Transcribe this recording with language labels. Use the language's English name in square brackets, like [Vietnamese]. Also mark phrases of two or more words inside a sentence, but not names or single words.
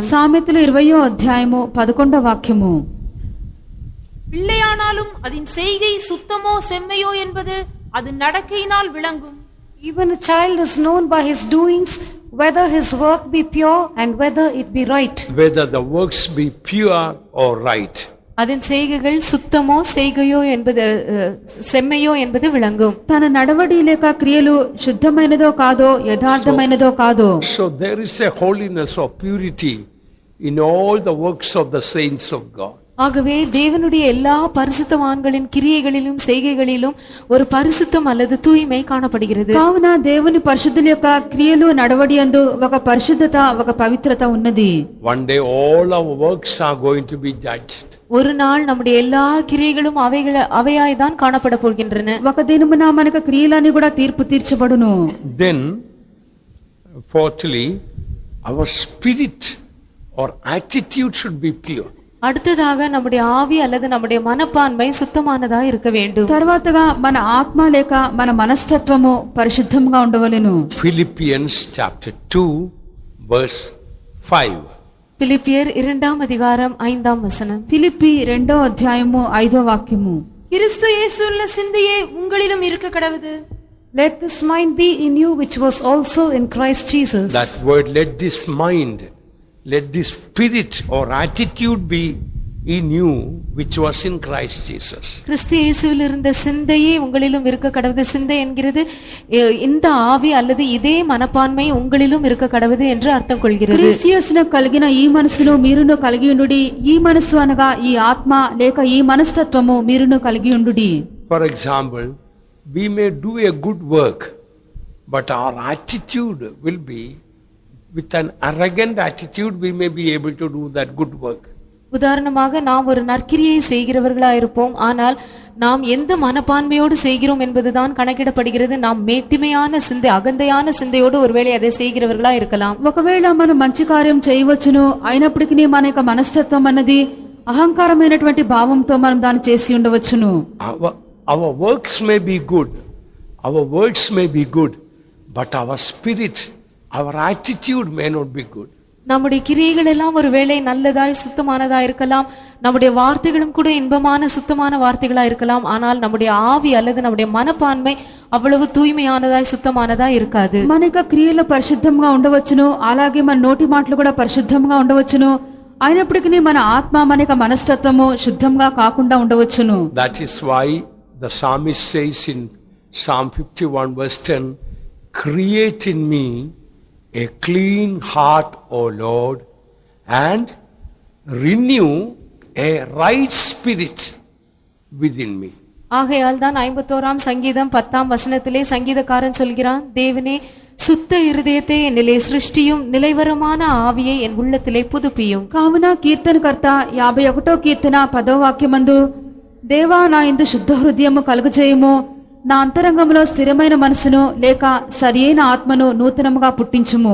[Telugu] సామెతలు 20వ అధ్యాయము 11వ వాక్యము. [Tamil] பிள்ளையானாலும் அதன் செய்கை சுத்தமோ செம்மையோ என்பது அது நடக்கையினால் விளங்கும். [English] Even a child is known by his doings, whether his work be pure and whether it be right. Whether the works be pure or right. [Tamil] அதன் செய்கைகள் சுத்தமோ செய்கையோ என்பது செம்மையோ என்பது விளங்கும். [Telugu] తన నడవడి లేక క్రియలు శుద్ధమైనదో కాదో యథార్థమైనదో కాదో. [English] So there is a holiness or purity in all the works of the saints of God. [Tamil] ஆகவே தேவனுடைய எல்லா பரிசுத்தவான்களின் கிரியைகளிலும் செய்கைகளிலும் ஒரு பரிசுத்தம் அல்லது தூய்மை காணப்படுகிறது. [Telugu] కావున దేవుని పరిశుద్ధుల యొక్క క్రియలు నడవడి యందు ఒక పరిశుద్ధత ఒక పవిత్రత ఉన్నది. [English] One day all our works are going to be judged. [Tamil] ஒரு நாள் நம்முடைய எல்லா கிரியைகளும் அவையாய் தான் காணப்பட போகின்றன. [Telugu] ఒక దినమున మనకు క్రియలన్నీ కూడా తీర్పు తీర్చబడును. [English] Then fourthly, our spirit or attitude should be pure. [Tamil] அடுத்ததாக நம்முடைய ஆவி அல்லது நம்முடைய மனப்பான்மை சுத்தமானதா இருக்க வேண்டும். [Telugu] తర్వాతగా మన ఆత్మ లేక మన మనస్తత్వము పరిశుద్ధంగా ఉండవలెను. [English] Philippians chapter 2 verse 5. [Tamil] பிலிப்பியர் 2ஆம் அதிகாரம் 5ஆம் வசனம். [Telugu] ఫిలిప్పి 2వ అధ్యాయము 5వ వాక్యము. [Tamil] கிறிஸ்து இயேசுவுள்ள சிந்தையே உங்களிலும் இருக்க கடவுது. [English] Let this mind be in you which was also in Christ Jesus. That word, let this mind, let this spirit or attitude be in you which was in Christ Jesus. [Tamil] கிறிஸ்து இயேசுவில் இருந்த சிந்தையே உங்களிலும் இருக்க கடவுது. சிந்தை என்கிறது இந்த ஆவி அல்லது இதே மனப்பான்மை உங்களிலும் இருக்க கடவுது என்று அர்த்தம் கொள்கிறது. [Telugu] క్రీస్తుయేసున కలిగిన ఈ మనసును మీరును కలిగి ఉండుడి. ఈ మనసు అనగా ఈ ఆత్మ లేక ఈ మనస్తత్వము మీరును కలిగి ఉండుడి. [English] For example, we may do a good work, but our attitude will be, with an arrogant attitude, we may be able to do that good work. [Tamil] உதாரணமாக, நாம் ஒரு நற்கிரியை செய்கிறவர்களாயிருப்போம். ஆனால் நாம் எந்த மனப்பான்மையோடு செய்கிறோம் என்பதுதான் கணக்கிடப்படுகிறது. நாம் மேட்டிமையான சிந்தை, அகந்தையான சிந்தையோடு ஒருவேளை அதை செய்கிறவர்களா இருக்கலாம். [Telugu] ఒకవేళ మనం మంచి కార్యం చేయవచ్చును, అయినప్పటికీ మన యొక్క మనస్తత్వం అన్నది అహంకారమైనటువంటి భావంతో మనం దాన్ని చేసి ఉండవచ్చును. [English] Our works may be good, our words may be good, but our spirit, our attitude may not be good. [Tamil] நம்முடைய கிரியைகள் எல்லாம் ஒருவேளை நல்லதாய் சுத்தமானதா இருக்கலாம். நம்முடைய வார்த்தைகளும் கூட இன்பமான சுத்தமான வார்த்தைகளா இருக்கலாம். ஆனால் நம்முடைய ஆவி அல்லது நம்முடைய மனப்பான்மை அவ்வளவு தூய்மையானதாய் சுத்தமானதா இருக்காது. [Telugu] మన యొక్క క్రియలు పరిశుద్ధంగా ఉండవచ్చును, అలాగే మన నోటి మాటలు కూడా పరిశుద్ధంగా ఉండవచ్చును. అయినప్పటికీ మన ఆత్మ మన యొక్క మనస్తత్వము శుద్ధంగా కాకుండా ఉండవచ్చును. [English] That is why the psalmist says in Psalm 51 verse 10, create in me a clean heart, O Lord, and renew a right spirit within me. [Tamil] ஆகையால் தான் 51ஆம் சங்கீதம் 10ஆம் வசனத்திலே சங்கீதக்காரன் சொல்கிறான், தேவனே சுத்த இருதயத்தை என்னிலே சிருஷ்டியும், நிலைவரமான ஆவியை என் உள்ளத்திலே புதுப்பியும். [Telugu] కావున కీర్తనకర్త 51వ కీర్తన 10వ వాక్యమందు, దేవా నా యందు శుద్ధ హృదయము కలుగజేయుము, నా అంతరంగంలో స్థిరమైన మనసును లేక సరియైన ఆత్మను నూతనముగా పుట్టించుము.